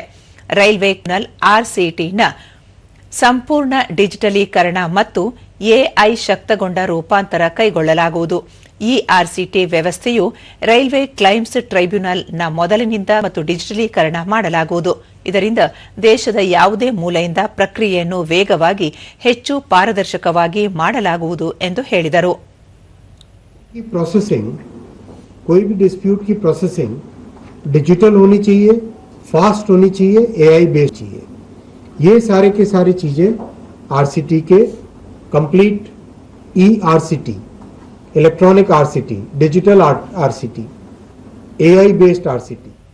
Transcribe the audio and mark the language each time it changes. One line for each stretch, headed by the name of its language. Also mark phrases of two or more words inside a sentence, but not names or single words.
Kannada: ರೈಲ್ವೆ ಆರ್ಸಿಟಿನ ಸಂಪೂರ್ಣ ಡಿಜಿಟಲೀಕರಣ ಮತ್ತು ಎಐ ಶಕ್ತಗೊಂಡ ರೂಪಾಂತರ ಕೈಗೊಳ್ಳಲಾಗುವುದು. ಈ ಆರ್ಸಿಟಿ ವ್ಯವಸ್ಥೆಯು ರೈಲ್ವೆ ಕ್ಲೈಮ್ಸ್ ಟ್ರೈಬ್ಯುನಲ್ನ ಮೊದಲಿನಿಂದ ಮತ್ತು ಡಿಜಿಟಲೀಕರಣ ಮಾಡಲಾಗುವುದು. ಇದರಿಂದ ದೇಶದ ಯಾವುದೇ ಮೂಲೆಯಿಂದ ಪ್ರಕ್ರಿಯೆಯನ್ನು ವೇಗವಾಗಿ ಹೆಚ್ಚು ಪಾರದರ್ಶಕವಾಗಿ ಮಾಡಲಾಗುವುದು ಎಂದು ಹೇಳಿದರು.
Hindi: कोई भी डिस्प्यूट की प्रोसेसिंग डिजिटल होनी चाहिए, फास्ट होनी चाहिए,
English: AI based
Hindi: चाहिए. ये सारे के सारी चीजें आरसीटी के कंप्लीट आरसीटी, इलेक्ट्रॉनिक आरसीटी, डिजिटल आरसीटी,
English: AI based
Hindi: आरसीटी